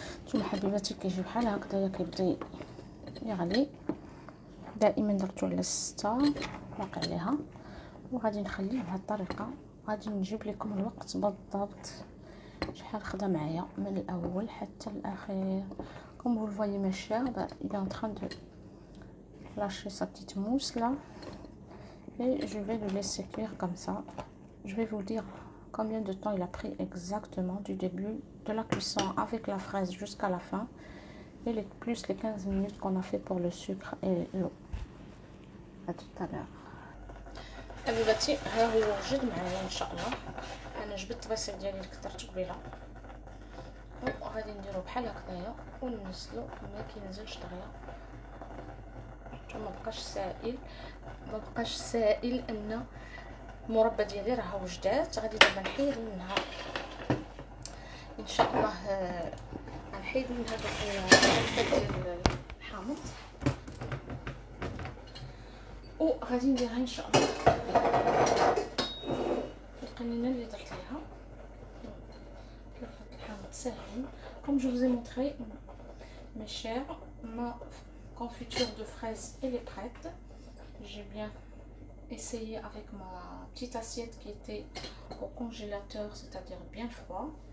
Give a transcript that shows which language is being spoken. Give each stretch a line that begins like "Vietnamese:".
Arabic: نتوما حبيباتي كيجي بحال هكذايا كيبدا يغلي. دائما درتو على 6 باقي عليها، وغادي نخليه بهذه الطريقه. غادي نجيب لكم الوقت بالضبط شحال خدا معايا من الاول حتى الاخير.
French: Comme vous le voyez mes chers, il est en train de lâcher sa petite mousse là, et je vais le laisser cuire comme ça. Je vais vous dire combien de temps il a pris exactement du début de la cuisson avec la fraise jusqu'à la fin, et plus les 15 minutes qu'on a fait pour le sucre et l'eau. À tout à l'heure.
Arabic: حبيباتي ها هو وجد معايا ان شاء الله. انا جبت البصل ديالي اللي كثرته قبيله، وغادي نديرو بحال هكذايا وننزلو ما كينزلش دغيا. ما بقاش سائل ان المربى ديالي راه وجدات. غادي دابا نحيد منها ان شاء الله، غنحيد من هذاك ديال الحامض وغادي نديرها ان شاء الله القنينه اللي درت ليها. كلفة الحامض ساهل.
French: Comme je vous ai montré, mes chers, ma confiture de fraises elle est prête. J'ai bien essayé avec ma petite assiette qui était au congélateur, c'est-à-dire bien froid.